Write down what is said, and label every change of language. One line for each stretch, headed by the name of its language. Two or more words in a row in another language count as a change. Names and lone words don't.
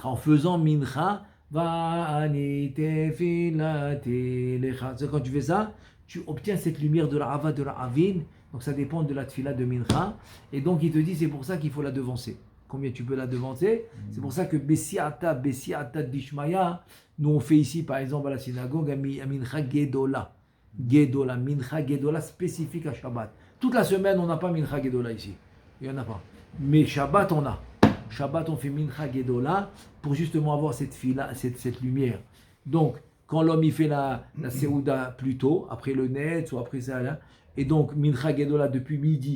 French: En faisant mincha, quand tu fais ça, tu obtiens cette lumière de la Hava, de la Avin. Donc ça dépend de la tfila de mincha. Et donc il te dit, c'est pour ça qu'il faut la devancer. Combien tu peux la devancer? C'est pour ça que
Aramaic: בסייעתא דשמיא,
French: nous on fait ici par exemple à la synagogue,
Hebrew: מנחה גדולה. גדולה, מנחה גדולה
French: spécifique à Shabbat. Toute la semaine, on n'a pas
Hebrew: מנחה גדולה
French: ici. Il n'y en a pas. Mais Shabbat, on a. Shabbat, on fait
Hebrew: מנחה גדולה
French: pour justement avoir cette fila, cette lumière. Donc, quand l'homme il fait la Seouda plus tôt, après le net ou après ça, là, et donc
Hebrew: מנחה גדולה
French: depuis midi.